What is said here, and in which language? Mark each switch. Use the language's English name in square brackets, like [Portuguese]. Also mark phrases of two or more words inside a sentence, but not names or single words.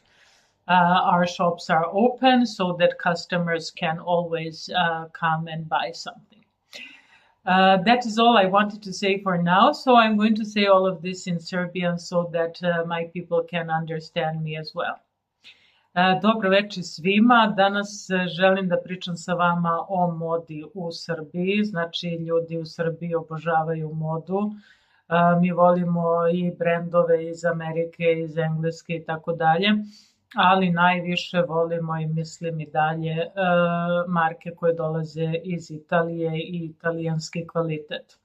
[English] Our shops are open so that customers can always come and buy something. That is all I wanted to say for now. So I'm going to say all of this in Serbian so that my people can understand me as well. [Serbian] Dobro večer svima. Danas želim da pričam sa vama o modi u Srbiji. Znači, ljudi u Srbiji obožavaju modu. Mi volimo i brendove iz Amerike, iz Engleske i tako dalje. Ali najviše volimo i mislim i dalje marke koje dolaze iz Italije i italijanski kvalitet.